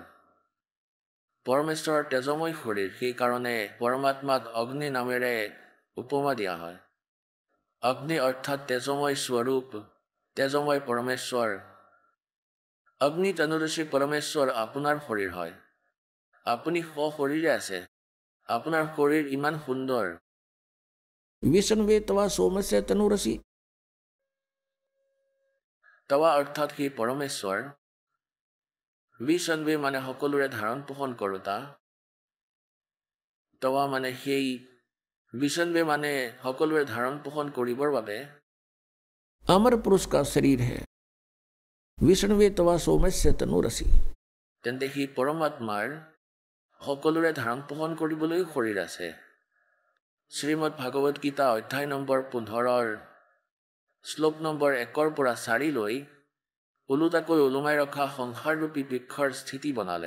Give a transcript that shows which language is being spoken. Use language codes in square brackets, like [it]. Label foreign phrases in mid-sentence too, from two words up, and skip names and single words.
[as] পৰমেশ্বৰৰ তেজময় শৰীৰ, সেইকাৰণে পৰমাত্মাক অগ্নি নামেৰে উপমা দিয়া হয়। অগ্নি অৰ্থাৎ তেজময় স্বৰূপ, তেজময় পৰমেশ্বৰ। [sa] অগ্নি তনুৰসি [as] পৰমেশ্বৰ আপোনাৰ শৰীৰ হয়। আপুনি সশৰীৰে আছে, আপোনাৰ শৰীৰ ইমান সুন্দৰ। [sa] विष्णवे तवा सोमस्य तनुरसि। [as] তৱা অৰ্থাৎ সেই পৰমেশ্বৰ। বিষ্ণৱে মানে সকলোৰে ধাৰণ পোষণ কৰোতা। তৱা মানে সেই বিষ্ণৱে মানে সকলোৰে ধাৰণ পোষণ কৰিবৰ বাবে [hi] अमर पुरुष का शरीर है। [sa] विष्णवे तवा सोमस्य तनुरसि। [as] তেন্তে সি পৰমাত্মাৰ সকলোৰে ধাৰণ পোষণ কৰিবলৈ শৰীৰ আছে। শ্ৰীমদ ভাগৱত গীতা অধ্যায় নম্বৰ 15 শ্লোক নম্বৰ 1 পৰা 4 লৈ ওলোটাকৈ ওলোমাই ৰখা সংসাৰৰূপী বৃক্ষৰ স্থিতি বনালে।